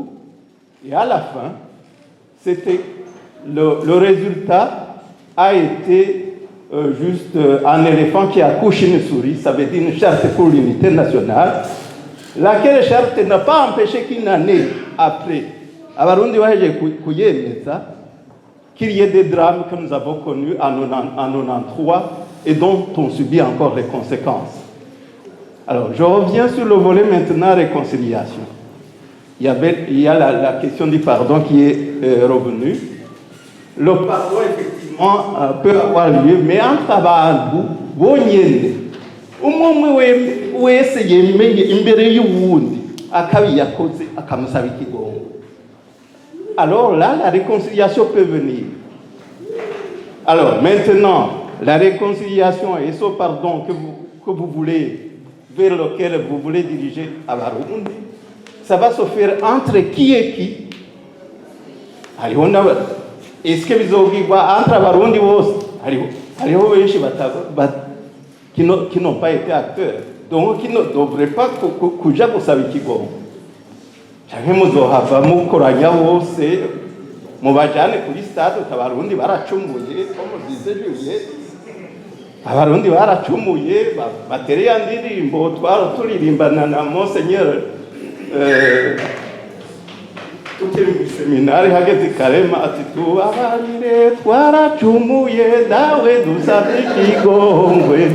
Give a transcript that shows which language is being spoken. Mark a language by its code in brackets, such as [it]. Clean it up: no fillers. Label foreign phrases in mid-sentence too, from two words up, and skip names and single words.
[fr] et à la fin, c'était le résultat a été juste un éléphant qui accouche une souris, ça veut dire une charte pour l'unité nationale, laquelle charte n'a pas empêché qu'une année après, [rn] Abarundi waheje kuyemeza, [fr] qu'il y ait des drames que nous avons connus en 93 et dont on subit encore les conséquences. Alors, je reviens sur le volet maintenant réconciliation. Il y a la question du pardon qui est revenue. Le pardon, effectivement, peut avoir lieu, mais entre [rn] abantu bonyene, umwe wese yemenye imbere y'uwundi akabi yakoze akamusaba ikigongo. [fr] Alors là, la réconciliation peut venir. Alors maintenant, la réconciliation et ce pardon que vous voulez, vers lequel vous voulez diriger à Barundi, ça va se faire entre qui et qui? Est-ce que vous avez entre Barundi qui n'ont pas été acteurs, donc qui ne devraient pas [rn] kuja gusaba ikigongo? Canke muzohava mukoranya bose mubajane kuri stade Abarundi baracumuye, [fr] comme disait Juliette, [rn] Abarundi baracumuye batere ya ndirimbo turirimbana na Monseigneur tukiri mu seminari hageze Karema ati tubabarire twaracumuye dawe dusabe ikigongwe.